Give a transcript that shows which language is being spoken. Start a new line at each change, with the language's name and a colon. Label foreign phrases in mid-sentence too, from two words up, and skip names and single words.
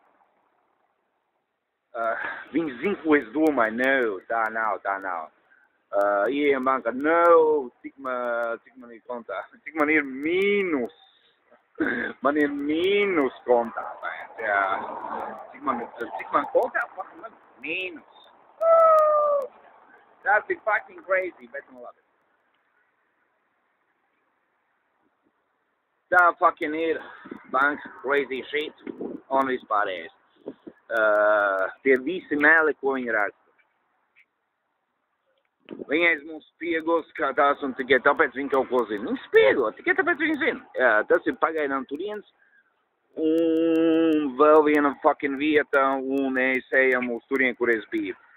Latvian: Viņi zina, ko es domāju. No, tā nav. Ieejam bankā. No, cik man ir kontā? Cik man ir mīnus? Man ir mīnus kontā. Jā. Cik man kontā? Man mīnus.
English: That's fucking crazy,
Latvian: bet nu labi. Tā fucking ir
English: banks crazy shit
Latvian: un vispārējais. Tie visi meli, ko viņi raksta. Viņi aiz mums spiegos skatās un tikai tāpēc viņi kaut ko zina. Viņi spiego, tikai tāpēc viņi zina. Jā, tas ir pagaidām turiens. Un vēl viena fucking vieta un mēs ejam uz turien, kur es biju.